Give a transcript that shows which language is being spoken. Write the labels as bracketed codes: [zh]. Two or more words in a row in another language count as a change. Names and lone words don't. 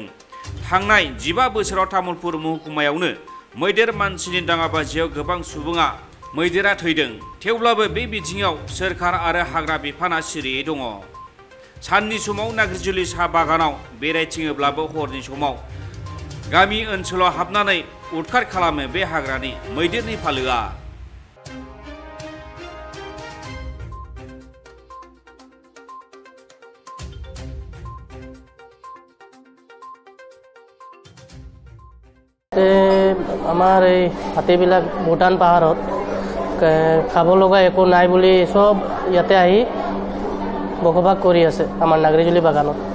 [brx] थांनाय 15 बोसोराव तामुलपुर महकुमायावनो मैदेर मानसिनि दाङाबाजियाव गोबां सुबुङा मैदेरा थैदों। थेवब्लाबो बे बिथिङाव सोरखार आरो हाग्रा बिफाना सिरियै दङ। साननि समाव नाग्रिजुलि साहा बागानाव बेरायथिङोब्लाबो हरनि समाव गामि ओनसोलाव हाबनानै उदखार खालामो बे हाग्रानि मैदेरनि फालोआ। [as] আমাৰ এই হাতীবিলাক ভূটান পাহাৰত খাব লগা একো নাই বুলি সব ইয়াতে আহি বসবাস কৰি আছে আমাৰ নাগৰিজুলি বাগানত।